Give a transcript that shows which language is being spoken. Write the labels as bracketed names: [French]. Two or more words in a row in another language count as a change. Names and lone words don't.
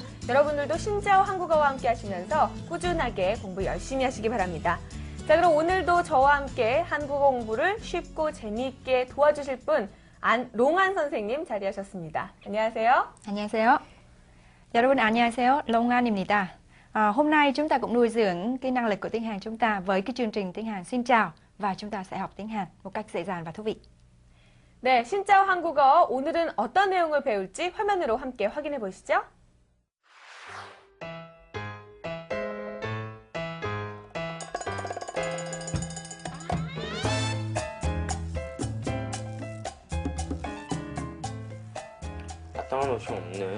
[Korean] 여러분들도 신짜오 한국어와 함께 하시면서 꾸준하게 공부 열심히 하시기 바랍니다. 자, 그럼 오늘도 저와 함께 한국어 공부를 쉽고 재미있게 도와주실 분 롱안 선생님 자리하셨습니다. 안녕하세요. 안녕하세요. 여러분 안녕하세요. 롱안입니다. [Vietnamese] Hôm nay chúng ta cũng nuôi dưỡng cái năng lực của tiếng Hàn chúng ta với cái chương trình tiếng Hàn xin chào và chúng ta sẽ học tiếng Hàn một cách dễ dàng và thú vị. [Korean] 네, 신짜오 한국어 오늘은 어떤 내용을 배울지 화면으로 함께 확인해 보시죠. 마땅한 옷이 없네.